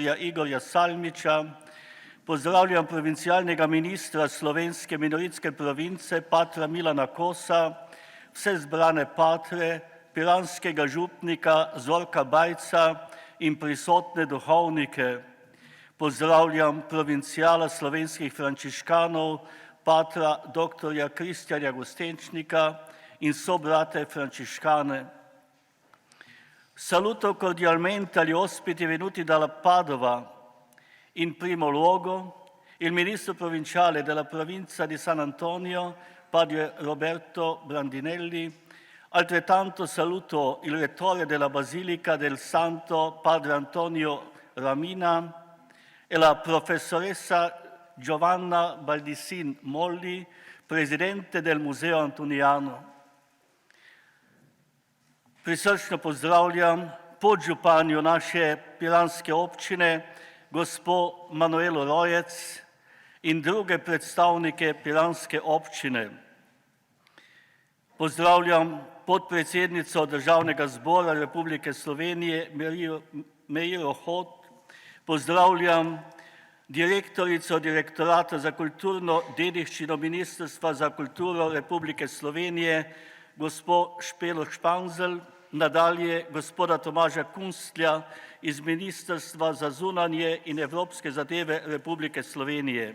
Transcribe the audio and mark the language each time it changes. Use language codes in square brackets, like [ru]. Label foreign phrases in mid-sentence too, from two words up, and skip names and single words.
[sl] Igorja Salmiča, pozdravljam provincialnega ministra slovenske minoritske province, patra Milana Kosa, vse zbrane patre, piranskega župnika Zorka Bajca in prisotne duhovnike. Pozdravljam provincijala slovenskih frančiškanov, patra dr. Kristjana Gostenčnika in sobrate frančiškane. [it] Saluto cordialmente agli ospiti venuti dalla Padova. In primo luogo il ministro provinciale della provincia di San Antonio, padre Roberto Brandinelli. Altrettanto saluto il rettore della Basilica del Santo, padre Antonio Ramina, e la professoressa Giovanna Baldissin Molli, presidente del Museo Antoniano. [sl] Prisrčno pozdravljam podžupanjo naše piranske občine, gospo Manuelo Rojec in druge predstavnike piranske občine. Pozdravljam podpredsednico Državnega zbora Republike Slovenije Meiro Hot, pozdravljam direktorico Direktorata za kulturno dediščino Ministrstva za kulturo Republike Slovenije, gospo Špelo Španzel, nadalje gospoda Tomaža Kunstlja iz Ministrstva za zunanje in evropske zadeve Republike Slovenije.